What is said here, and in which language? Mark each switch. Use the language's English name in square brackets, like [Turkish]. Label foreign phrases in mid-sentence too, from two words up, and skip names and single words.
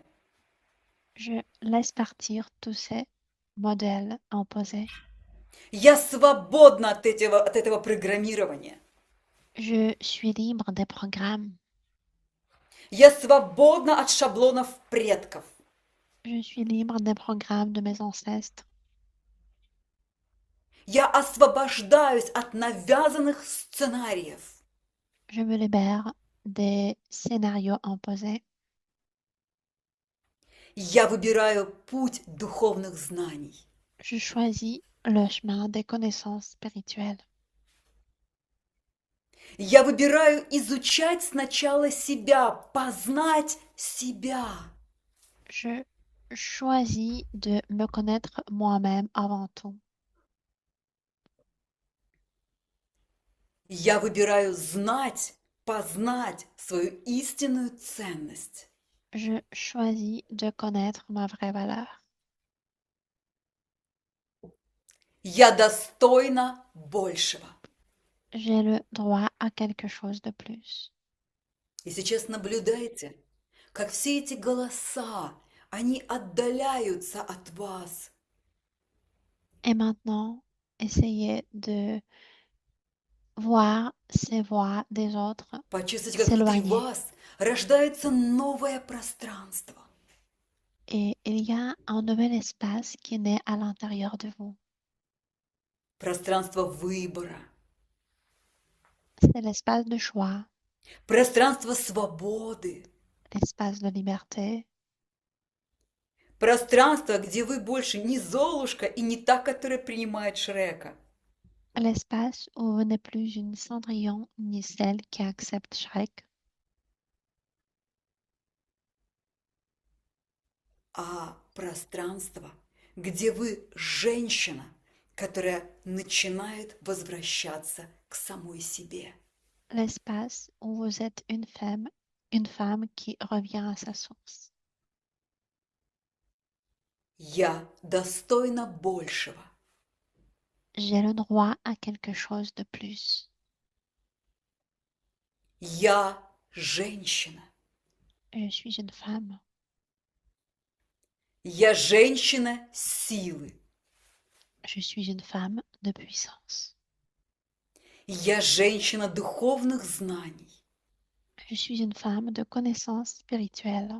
[French] Je laisse partir tous ces modèles imposés. [Russian] Я свободна от этого программирования. [French] Je suis libre des programmes. [Russian] Я свободна от шаблонов предков. [French] Je suis libre des programmes de mes ancêtres. [Russian] Я освобождаюсь от навязанных сценариев. [French] Je me libère des scénarios imposés. [Russian] Я выбираю путь духовных знаний. [French] Je choisis le chemin des connaissances spirituelles. [Russian] Я выбираю изучать сначала себя, познать себя. [French] Je choisis de me connaître moi-même avant tout. [Russian] Я выбираю знать, познать свою истинную ценность. [French] Je choisis de connaître ma vraie valeur. [Russian] Я достойна большего. [French] J'ai le droit à quelque chose de plus. [Russian] И сейчас наблюдайте, как все эти голоса, они отдаляются от вас. [French] Et maintenant, essayez de voir ces voix des autres [Russian] Почувствуйте, как внутри [French] s'éloigner. [Russian] вас рождается новое пространство. [French] Et il y a un nouvel espace qui naît à l'intérieur de vous. [Russian] Пространство выбора, [French] C'est l'espace de choix, [Russian] пространство свободы, [French] l'espace de liberté, [Russian] пространство, где вы больше не Золушка и не та, которая принимает Шрека. [French] l'espace où vous n'êtes plus une Cendrillon ni celle qui accepte Shrek, [Russian] А пространство, где вы женщина, которая начинает возвращаться к самой себе. [French] l'espace où vous êtes une femme qui revient à sa source. [Russian] Я достойна большего. [French] J'ai le droit à quelque chose de plus. [Russian] Я женщина. [French] Je suis une femme. [Russian] Я женщина силы. [French] Je suis une femme de puissance. [Russian] Я женщина духовных знаний. [French] Je suis une femme de connaissances spirituelles.